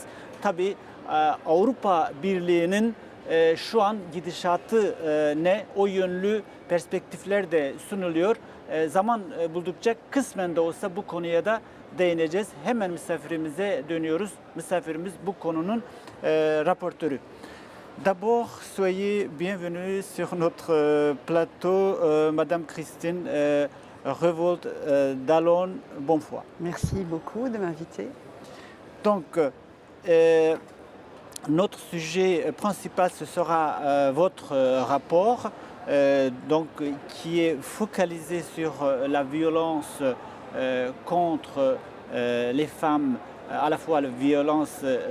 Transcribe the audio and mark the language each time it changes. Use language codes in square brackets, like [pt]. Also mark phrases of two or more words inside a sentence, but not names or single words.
[tr] Tabii Avrupa Birliği'nin şu an gidişatı ne o yönlü perspektifler de sunuluyor. Zaman buldukça kısmen de olsa bu konuya da değineceğiz. Hemen misafirimize dönüyoruz. Misafirimiz bu konunun raportörü. [fr] D'abord, soyez bienvenue sur notre plateau, Madame Christine Revolt Dallon Bonfoy. Merci beaucoup de m'inviter. Donc, notre sujet principal, ce sera votre rapport, donc, qui est focalisé sur la violence contre les femmes, à la fois la violence